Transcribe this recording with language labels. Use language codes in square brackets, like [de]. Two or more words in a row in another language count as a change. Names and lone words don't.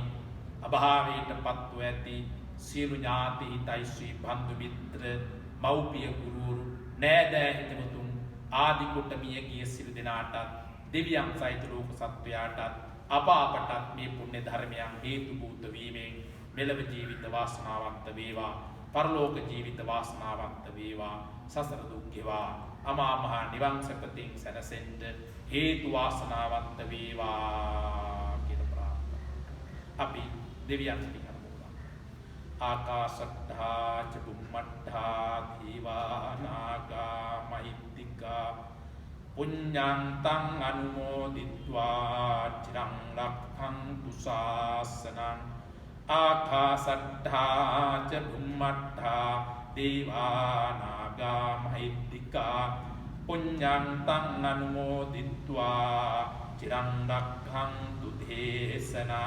[si] අභාවයට පත්ව ඇති සියලු ඥාති හිතයිශ්‍රී බන්දු මිත්‍ර මව්පිය ගුරුවරු නෑදෑ හිතවතුන් ආදි කොට මිය ගිය සියලු දෙනාටත් දෙවියන් සහිත ලෝක සත්වයාටත් අපටත් මේ පුණ්‍ය ධර්මයන් හේතු භූත වීමෙන් මෙලව ජීවිත වාසනාවන්ත වේවා, පරලෝක ජීවිත වාසනාවන්ත වේවා, සසර දුක් ගෙවා අමා මහ නිවන් සැපතින් සැනසෙන්න හේතු වාසනාවන්ත වේවා කියලා ප්‍රාර්ථනා. අපි දෙවියන් සිහි කරමු. [pi] ආකාශට්ඨා ච බුම්මට්ඨා දීවා නාග මහිත්‍තිකා පුඤ්ඤන්තං අනුමෝදිත්වා චිරං රක්ඛන්තු ශාසනං. ආකාශට්ඨා ච බුම්මට්ඨා දීවා නාග මහිත්‍තිකා පුඤ්ඤන්තං අනුමෝදිත්වා චිරං රක්ඛන්තු දේශනං.